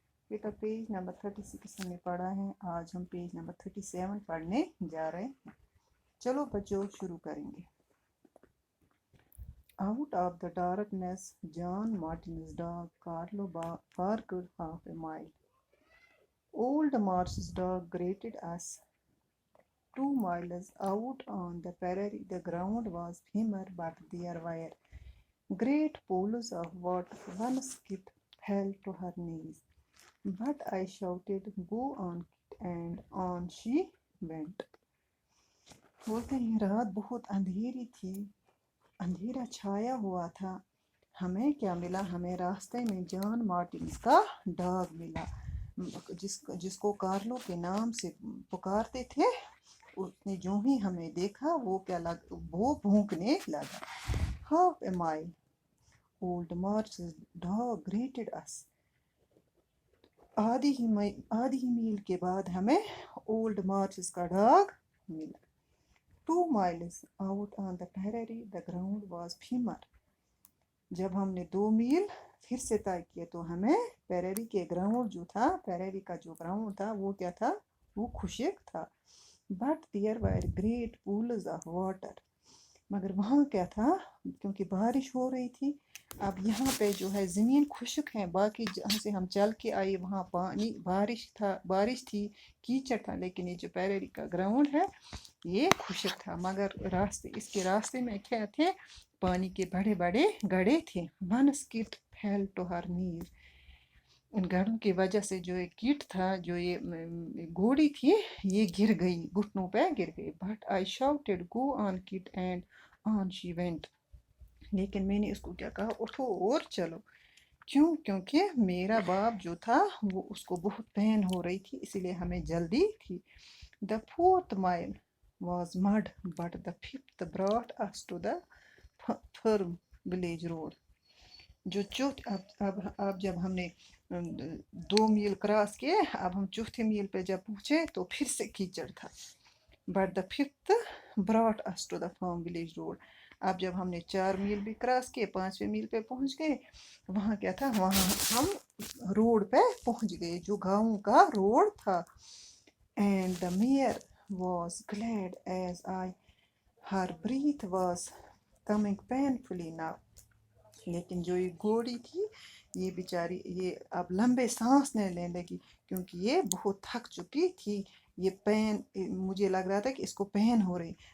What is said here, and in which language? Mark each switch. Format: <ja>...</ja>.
<ur>بیٹا page number 36 ہم نے پڑھا ہے. آج ہم پیج نمبر 37 پڑھنے جا رہے ہیں. چلو بچوں شروع کریں گے.</ur> <en>Out of the darkness, John Martin's dog Carlo barked half a mile. Old Marsh's dog greeted us. 2 miles out on the prairie, the ground was firmer, but there were great pools of water. One skip fell to her knees, but I shouted, "Go on, Kit," and on she went.</en> <ur>بولتے ہیں رات بہت اندھیری تھی، اندھیرا چھایا ہوا تھا. ہمیں کیا ملا؟ ہمیں راستے میں جان مارٹنز کا ڈاگ ملا، جس کو کارلو کے نام سے پکارتے تھے. اس نے جو ہی ہمیں دیکھا وہ بھونکنے لگا.</ur> <en>Half a mile. Old Marsh's dog greeted us.</en> <ur>آدھی ہی میل کے بعد ہمیں اولڈ مارشز کا ڈاگ ملا.</ur> <en>2 miles out on the prairie, the ground was firmer.</en> <ur>جب ہم نے 2 میل پھر سے طے کیے تو ہمیں پیریری کے گراؤنڈ جو تھا، پیریری کا جو گراؤنڈ تھا وہ کیا تھا؟ وہ خشک تھا.</ur> <en>But there were great pools of water.</en> <ur>مگر وہاں کیا تھا؟ کیونکہ بارش ہو رہی تھی. اب یہاں پہ جو ہے زمین خشک ہے، باقی جہاں سے ہم چل کے آئے وہاں پانی بارش تھی، کیچڑ تھا، لیکن یہ جو پیریری کا گراؤنڈ ہے یہ خشک تھا. مگر اس کے راستے میں کیا تھے؟ پانی کے بڑے بڑے گڑھے تھے.</ur> <en>One skit fell to her knees.</en> <ur>ان گڑھوں کی وجہ سے جو ایک کیٹ تھا، جو یہ گھوڑی تھی، یہ گر گئی، گھٹنوں پہ گر گئی.</ur> <en>But I shouted, "Go on, Kit," and on she went.</en> <ur>لیکن میں نے اس کو کیا کہا؟ اٹھو اور چلو. کیوں؟ کیونکہ میرا باپ جو تھا وہ اس کو بہت پین ہو رہی تھی، اسی لیے ہمیں جلدی تھی.</ur> <en>The 4th mile was mud, but the 5th brought us to the firm village road.</en> <ur>اب جب ہم نے 2 میل کراس کیے، اب ہم چوتھے میل پہ جب پہنچے تو پھر سے کیچڑ تھا.</ur> <en>But the 5th brought us to the firm village road.</en> <ur>اب جب ہم نے 4 میل بھی کراس کیے، 5ویں میل پہ پہنچ گئے. وہاں کیا تھا؟ وہاں ہم روڈ پہ پہنچ گئے جو گاؤں کا روڈ تھا.</ur> <en>And the mare was glad as her breath was coming painfully now.</en> <ur>لیکن جو یہ گھوڑی تھی، یہ بیچاری یہ اب لمبے سانس نہیں لینے لگی کیونکہ یہ بہت تھک چکی تھی. یہ پین، مجھے لگ رہا تھا کہ اس کو پین ہو رہی.</ur>